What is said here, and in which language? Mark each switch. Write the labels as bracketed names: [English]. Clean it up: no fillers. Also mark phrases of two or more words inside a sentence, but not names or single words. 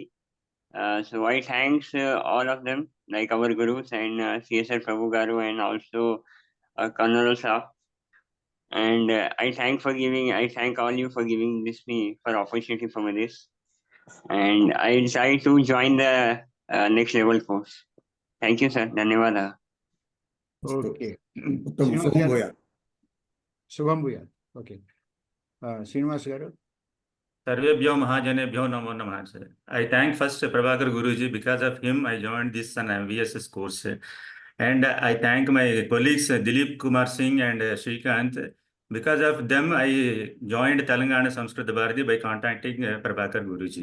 [English] So I thanks all of them, like our gurus and CSR Prabhu Garu and also Colonel Sir. And I thank all you for giving me for opportunity for this. And I decided to join the next level course. Thank you, sir. Dhanyawada. Okay. [Sanskrit] उत्तमं शुभं भूयात् शुभं भूयात्. [English] Okay. Srinivas Garu. [Sanskrit] सर्वेभ्यो महाजनेभ्यो नमो नमः. [English] I thank first Prabhakar Guruji. Because of him, I joined this VSS course. And I thank my colleagues Dilip Kumar Singh and Shrikant. Because of them, I joined Telangana Samskruti Bharati by contacting Prabhakar Guruji.